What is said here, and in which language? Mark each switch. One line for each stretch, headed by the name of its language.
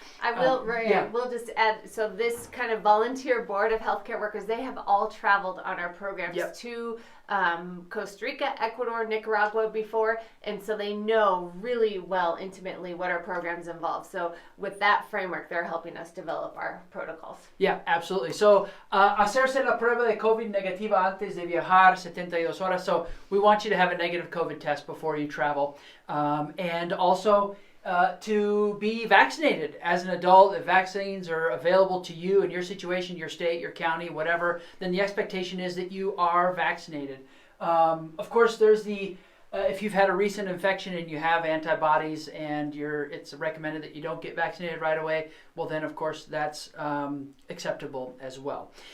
English: I will just add, so this kind of volunteer board of healthcare workers, they have all traveled on our programs to Costa Rica, Ecuador, Nicaragua before, and so they know really well, intimately, what our programs involve. So with that framework, they're helping us develop our protocols. Yeah, absolutely.
Spanish: So hacerse la prueba de COVID negativa antes de viajar 72 horas.
English: So we want you to have a negative COVID test before you travel. And also to be vaccinated as an adult. If vaccines are available to you in your situation, your state, your county, whatever, then the expectation is that you are vaccinated. Of course, there's the if you've had a recent infection and you have antibodies and it's recommended that you don't get vaccinated right away, well then of course that's acceptable as well.